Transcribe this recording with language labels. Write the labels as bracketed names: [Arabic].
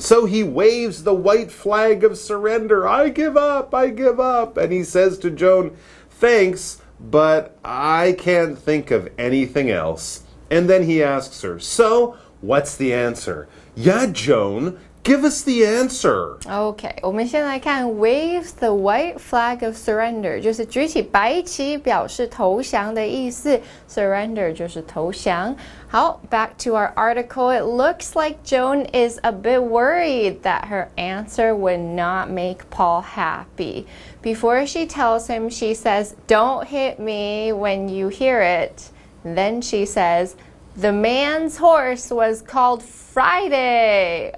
[English] So he waves the white flag of surrender. I give up, I give up. And he says to Joan, thanks, but I can't think of anything else. And then he asks her, so what's the answer? Yeah, Joan, give us the answer. Okay, [Chinese] 我们先来看 [English] waves the white flag of surrender， [Chinese] 就是举起白旗表示投降的意思 ，surrender 就是投降。好 [English] back to our article. It looks like Joan is a bit worried that her answer would not make Paul happy. Before she tells him, she says, don't hit me when you hear it. Then she says, The man's horse was called Friday.